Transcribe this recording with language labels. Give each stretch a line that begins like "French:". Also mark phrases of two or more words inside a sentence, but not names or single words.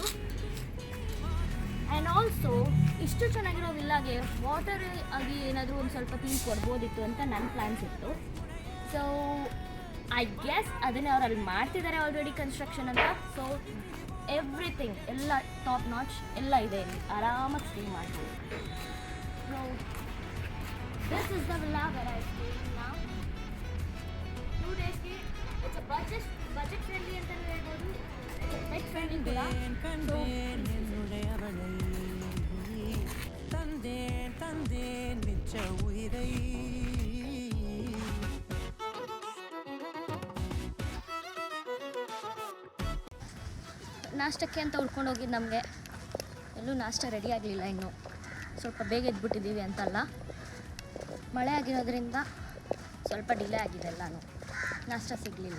English: and also
Kannada: ಇಷ್ಟು ಚೆನ್ನಾಗಿರೋ ವಿಲ್ಲಾಗೆ ವಾಟರ್ ಆಗಿ ಏನಾದರೂ ಒಂದು ಸ್ವಲ್ಪ ಥೀಮ್ ಕೊಡ್ಬೋದಿತ್ತು ಅಂತ ನನ್ನ ಪ್ಲ್ಯಾನ್ಸ್ ಇತ್ತು.
English: so I guess
Kannada: ಅದನ್ನೇ ಅವ್ರು ಅಲ್ಲಿ ಮಾಡ್ತಿದ್ದಾರೆ
English: already construction
Kannada: ಅಂತ.
English: so everything
Kannada: ಎಲ್ಲ
English: top notch
Kannada: ಎಲ್ಲ ಇದೆ ಇಲ್ಲಿ, ಆರಾಮಾಗಿ ಸ್ಟೇ ಮಾಡ್ಬೋದು.
English: so this is the villa where I stay now.
Kannada: 2 ಡೇಸ್ಗೆ
English: it's budget friendly
Kannada: ಅಂತಲೇ ಹೇಳ್ಬೋದು,
English: pet friendly
Kannada: ಕೂಡ.
Tamil: தந்தேன் தந்தேன் மிச்ச உயிரை.
Kannada: ನಾಷ್ಟಕ್ಕೆ ಅಂತ ಉಳ್ಕೊಂಡು ಹೋಗಿದ್ದು ನಮಗೆ ಎಲ್ಲೂ ನಾಷ್ಟ ರೆಡಿ ಆಗಲಿಲ್ಲ ಇನ್ನೂ. ಸ್ವಲ್ಪ ಬೇಗ ಎದ್ಬಿಟ್ಟಿದ್ದೀವಿ ಅಂತಲ್ಲ, ಮಳೆ ಆಗಿರೋದ್ರಿಂದ ಸ್ವಲ್ಪ ಡಿಲೇ ಆಗಿದೆ ಎಲ್ಲನೂ, ನಾಷ್ಟ ಸಿಗಲಿಲ್ಲ.